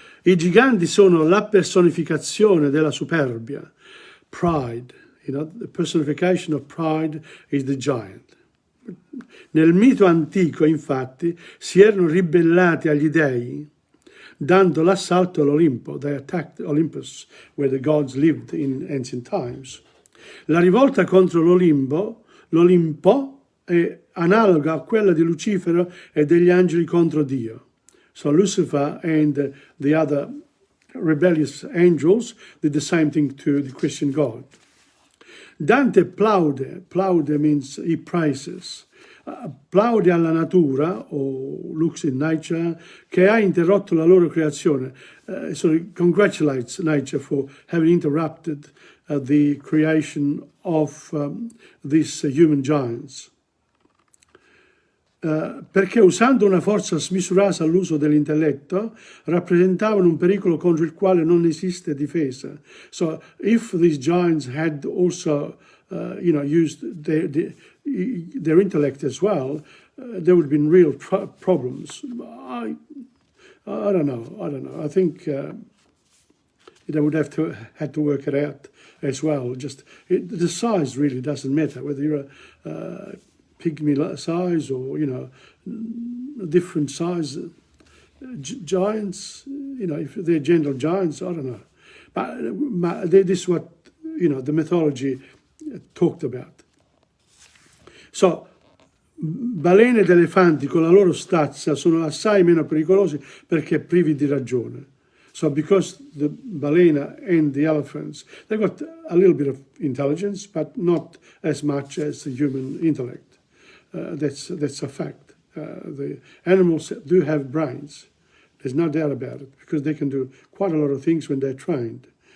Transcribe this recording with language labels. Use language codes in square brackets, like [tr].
[it] I giganti sono la personificazione della superbia, pride. [en] You know, the personification of pride is the giant. [it] Nel mito antico, infatti, si erano ribellati agli dei, dando l'assalto all'Olimpo. [en] They attacked Olympus, where the gods lived in ancient times. [it] La rivolta contro l'Olimpo è analoga a quella di Lucifero e degli angeli contro Dio. [en] So Lucifer and the other rebellious angels did the same thing to the Christian God. [it] Dante plaude [en] means he praises, [it] plaude alla natura, o [en] looks in nature, [it] che ha interrotto la loro creazione. [en] So he congratulates nature for having interrupted the creation of these human giants. [it] Perché usando una forza smisurata all'uso dell'intelletto rappresentavano un pericolo contro il quale non esiste difesa. [en] So if these giants had also used their intellect as well, there would have been real problems. I don't know. I think they would have had to work it out as well. Just the size really doesn't matter, whether you're a pygmy size or, a different size. Giants, if they're gentle giants, I don't know. But this is what, the mythology talked about. [it] So, balene ed elefanti con la loro stazza sono assai meno pericolosi perché privi di ragione. [en] So because the balena and the elephants, they've got a little bit of intelligence, but not as much as the human intellect. That's a fact. The animals do have brains. There's no doubt about it, because they can do quite a lot of things when they're trained.